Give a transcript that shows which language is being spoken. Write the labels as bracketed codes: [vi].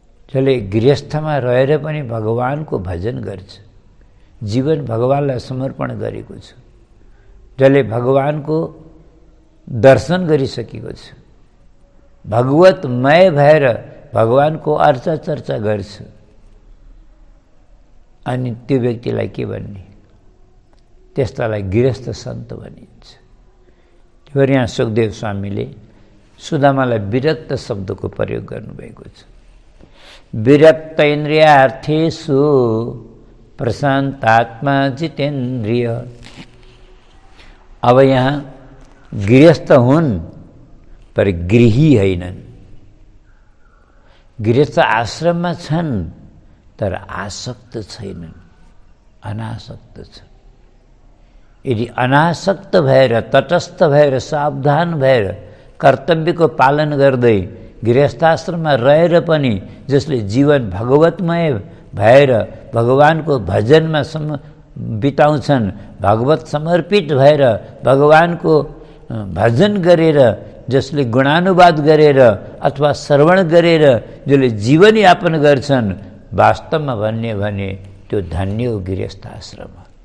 [ne] जसले गृहस्थमा रहेर पनि भगवानको भजन गर्छ, जीवन भगवानलाई समर्पण गरेको छ, जसले भगवानको दर्शन गरिसकेको छ, भगवतमय भएर भगवानको अर्चा चर्चा गर्छ, अनि त्यो व्यक्तिलाई के भन्ने? त्यस्तालाई गृहस्थ सन्त भनिन्छ। त्यही यहाँ सुखदेव स्वामीले सुदामालाई विरक्त शब्दको प्रयोग गर्नुभएको छ। [sa] विरक्त इन्द्रियार्थेषु प्रशान्तात्मा जितेन्द्रिय। [ne] अब यहाँ गृहस्थ हुन् पर गृही हैनन्। गृहस्थ आश्रममा छन् तर आसक्त छैनन्, अनासक्त छन्। यदि अनासक्त भएर, तटस्थ भएर, सावधान भएर कर्तव्यको पालन गर्दै गृहस्थाश्रममा रहेर पनि जसले जीवन भगवतमय भएर भगवानको भजनमा बिताउँछन्, भगवत समर्पित भएर भगवानको भजन गरेर, जसले गुणानुवाद गरेर अथवा श्रवण गरेर जसले जीवन यापन गर्छन्, वास्तवमा भन्ने भने त्यो धन्य हो गृहस्थाश्रम।